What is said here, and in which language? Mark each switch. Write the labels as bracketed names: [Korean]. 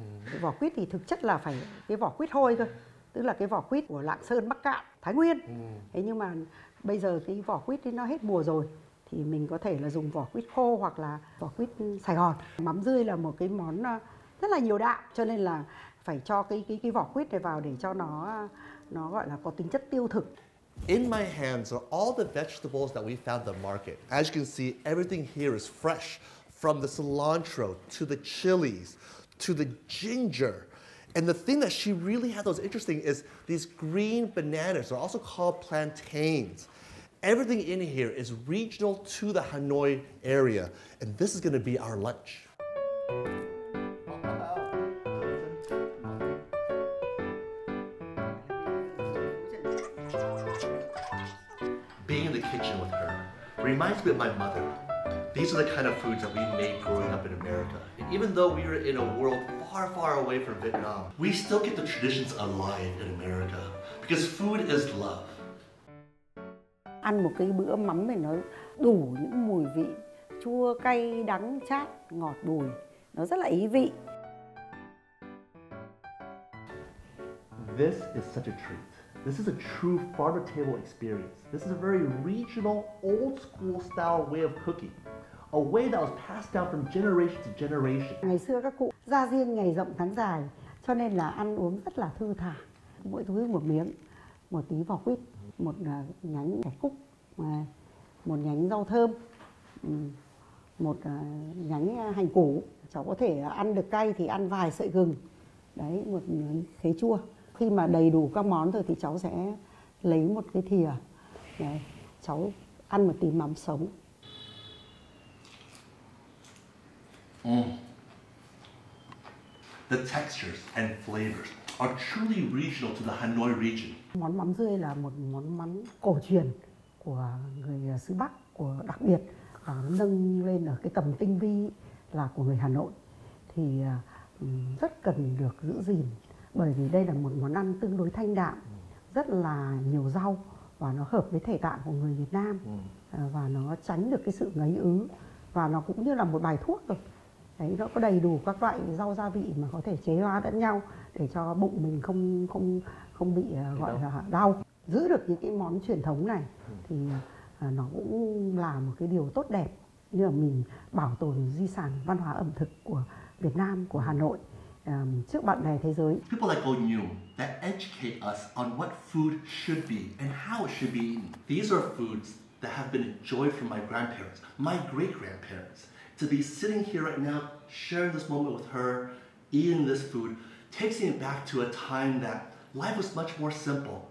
[Vietnamese] Cái vỏ quýt thì thực chất là phải cái vỏ quýt hôi cơ. Tức là cái vỏ quýt của Lạng Sơn, Bắc Cạn, Thái Nguyên. Thế nhưng mà bây giờ cái vỏ quýt nó hết mùa rồi. Thì mình có thể là dùng vỏ quýt khô hoặc là vỏ quýt Sài Gòn. Mắm rươi là một cái món rất là nhiều đạm. Cho nên là phải cho cái vỏ quýt này vào để cho nó gọi là có tính chất tiêu thực. [English] In my hands are all the vegetables that we found at the market. As you can see, everything here is fresh. From the cilantro, to the chilies, to the ginger. And the thing that she really had that was interesting is these green bananas are also called plantains. Everything in here is regional to the Hanoi area, and this is going to be our lunch. Being in the kitchen with her reminds me of my mother. These are the kind of foods that we made growing up in America. And even though we were in a world far, far away from Vietnam, we still get the traditions alive in America because food is love. [Vietnamese] Ăn một cái bữa mắm này nó đủ những mùi vị chua, cay, đắng, chát, ngọt, bùi. Nó rất là ý vị. [English] This is such a treat. This is a true farm to table experience. This is a very regional, old school style way of cooking. A way that was passed down from generation to generation. [Vietnamese] Ngày xưa các cụ ra riêng ngày rộng tháng dài, cho nên là ăn uống rất là thư thả. Mỗi thứ một miếng, một tí vỏ quýt, một nhánh cải cúc, một nhánh rau thơm, một nhánh hành củ. Cháu có thể ăn được cay thì ăn vài sợi gừng. Đấy, một khế chua. Khi mà đầy đủ các món rồi thì cháu sẽ lấy một cái thìa. Đấy, cháu ăn một tí mắm sống. [English] The textures and flavors are truly regional to the Hanoi region. [Vietnamese] Món mắm rươi là một món mắm cổ truyền của người xứ Bắc, đặc biệt nâng lên ở cái tầm tinh vi là của người Hà Nội, thì rất cần được giữ gìn, bởi vì đây là một món ăn tương đối thanh đạm, rất là nhiều rau và nó hợp với thể tạng của người Việt Nam, và nó tránh được cái sự ngấy ứ, và nó cũng như là một bài thuốc rồi. Đấy, nó có đầy đủ các loại rau gia vị mà có thể chế hóa lẫn nhau để cho bụng mình không bị gọi là đau. Giữ được những cái món truyền thống này thì nó cũng là một cái điều tốt đẹp, như là mình bảo tồn di sản văn hóa ẩm thực của Việt Nam, của Hà Nội trước bạn bè thế giới. [English] People like you that educate us on what food should be and how it should be eaten. These are foods that have been enjoyed from my grandparents, my great-grandparents. To be sitting here right now, sharing this moment with her, eating this food, takes me back to a time that life was much more simple.